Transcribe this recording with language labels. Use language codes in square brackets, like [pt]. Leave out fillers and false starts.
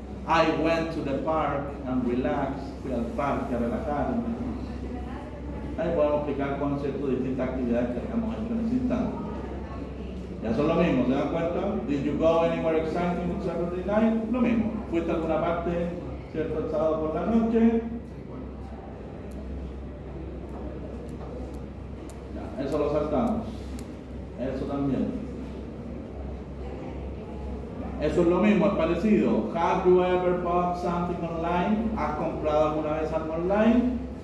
[en] I went to the park and relaxed. [es] Fui al parque a relajarme. Ahí podemos explicar conceptos de distintas actividades que hayamos hecho en ese instante. Ya son lo mismo, ¿se dan cuenta? [en] Did you go anywhere exciting on Saturday night? [es] Lo mismo. ¿Fuiste a alguna parte, cierto, el sábado por la noche? Ya, eso lo saltamos. Eso también. Eso es lo mismo, es parecido. [en] Have you ever bought something online? [es] ¿Has comprado alguna vez algo online?